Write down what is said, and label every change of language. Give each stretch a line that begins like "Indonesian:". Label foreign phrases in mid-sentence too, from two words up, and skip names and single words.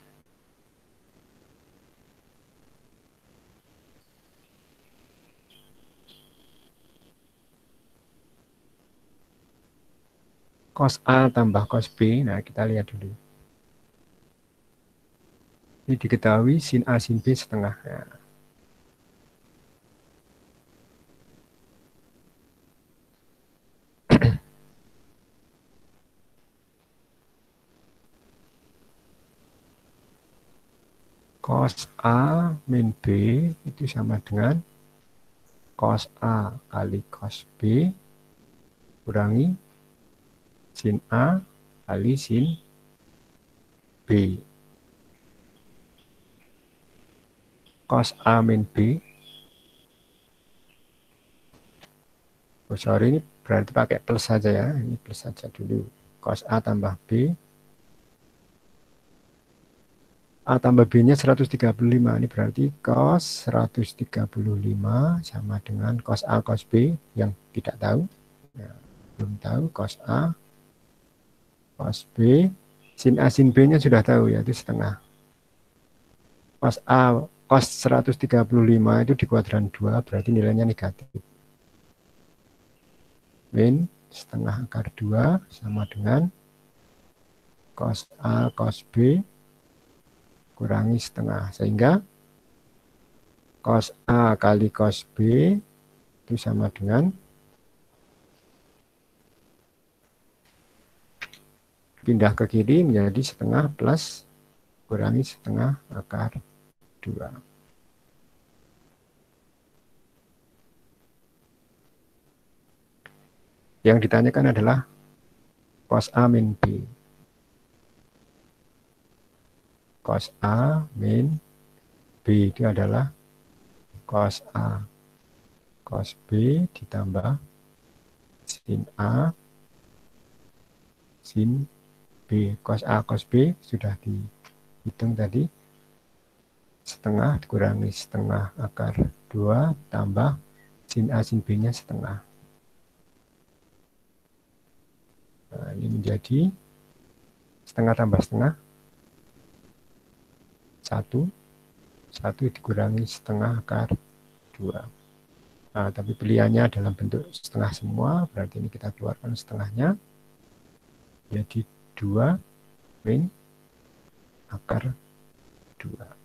Indonesian: Cos A tambah cos B, nah kita lihat dulu. Ini diketahui sin A sin B setengah. Ya. Cos A min B itu sama dengan cos A kali cos B kurangi sin A kali sin B. Cos A min B. Oh, sorry, ini berarti pakai plus saja ya. Ini plus saja dulu. Cos A tambah B. A tambah B-nya 135. Ini berarti cos 135 sama dengan cos A cos B yang tidak tahu. Ya, belum tahu cos A cos B. Sin A sin B-nya sudah tahu yaitu setengah. Cos A cos 135 itu di kuadran 2 berarti nilainya negatif. Min setengah akar 2 sama dengan cos A cos B kurangi setengah. Sehingga cos A kali cos B itu sama dengan pindah ke kiri menjadi setengah plus kurangi setengah akar 2. Yang ditanyakan adalah cos A min B. Cos A min B itu adalah cos A cos B ditambah sin A sin B. Cos A cos B sudah dihitung tadi. Setengah dikurangi setengah akar 2 tambah sin A sin B-nya setengah. menjadi setengah tambah setengah 1 dikurangi setengah akar 2. Nah, tapi pilihannya dalam bentuk setengah semua, berarti ini kita keluarkan setengahnya, jadi 2 min akar 2.